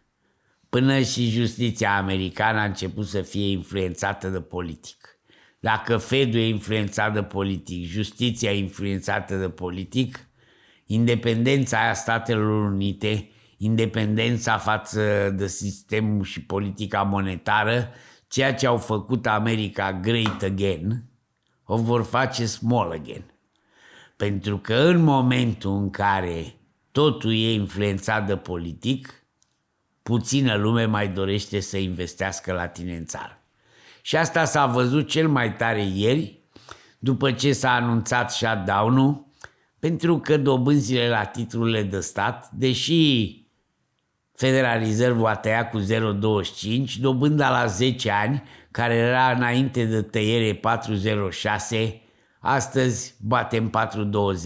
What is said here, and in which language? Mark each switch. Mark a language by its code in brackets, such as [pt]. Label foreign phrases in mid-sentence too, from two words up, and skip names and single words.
[ro] Până și justiția americană a început să fie influențată de politic. Dacă Fed-ul e influențat de politic, justiția e influențată de politic, independența aia Statelor Unite, independența față de sistemul și politica monetară, ceea ce au făcut America [en] great again, [ro] o vor face [en] small again. [ro] Pentru că în momentul în care totul e influențat de politic, puțină lume mai dorește să investească la tine în țară. Și asta s-a văzut cel mai tare ieri, după ce s-a anunțat shutdown-ul, pentru că dobânzile la titlurile de stat, deși Federal Reserve a tăiat cu 0,25, dobânda la 10 ani, care era înainte de tăiere 4,06, astăzi batem 4,20.